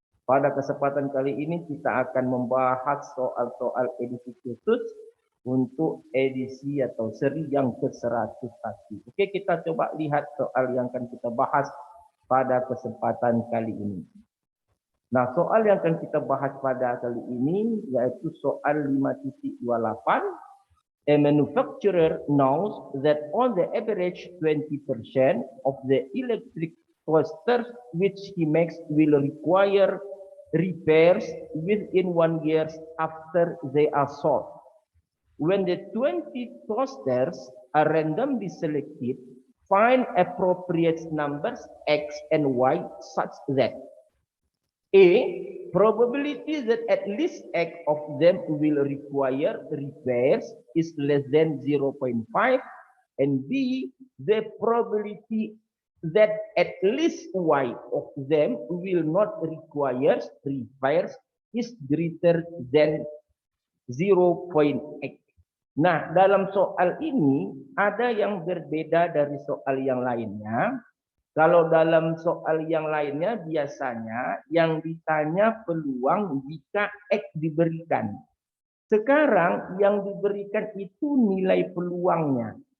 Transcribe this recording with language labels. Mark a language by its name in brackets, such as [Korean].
[Indonesian] Pada kesempatan kali ini kita akan membahas soal-soal edisi khusus untuk edisi atau seri yang ke-101. Oke, kita coba lihat soal yang akan kita bahas pada kesempatan kali ini. Nah, soal yang akan kita bahas pada kali ini yaitu soal 5.28. [English] A manufacturer knows that on the average 20% of the electric toasters which he makes will require repairs within 1 year after they are sold. When the 20 toasters are randomly selected, find appropriate numbers X and Y such that A. Probability that at least X of them will require repairs is less than 0.5, and B. The probability that at least Y of them will not require repairs is greater than 0.x. [Indonesian] Nah, dalam soal ini ada yang berbeda dari soal yang lainnya. Kalau dalam soal yang lainnya biasanya yang ditanya peluang jika X diberikan. Sekarang yang diberikan itu nilai peluangnya.